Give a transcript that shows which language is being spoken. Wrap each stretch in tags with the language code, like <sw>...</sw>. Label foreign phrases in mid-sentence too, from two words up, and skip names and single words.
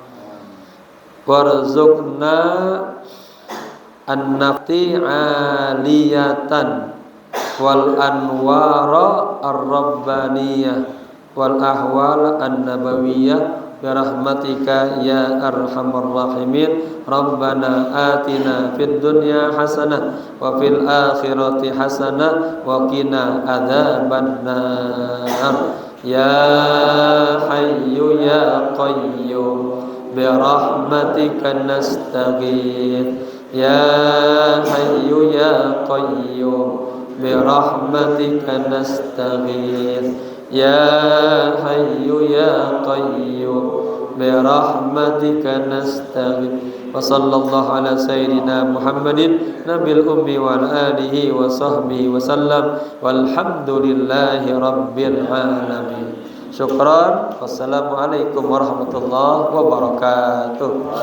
<ar>وارزقنا النفث عالية والأنوار الربانية والأحوال النبوية برحمتك يا أرحم الراحمين. ربنا آتنا في الدنيا حسنة وفي الآخرة حسنة وقنا عذاب النار. يا حي يا قيوم برحمتك نستغيث. يا حي يا قيوم برحمتك نستغيث. يا حي يا قيوم برحمتك نستغيث. وصلى الله على سيدنا محمد النبي الأمي وعلى آله وصحبه وسلم والحمد لله رب العالمين. Syukran. والسلام عليكم ورحمة الله وبركاته.</ar>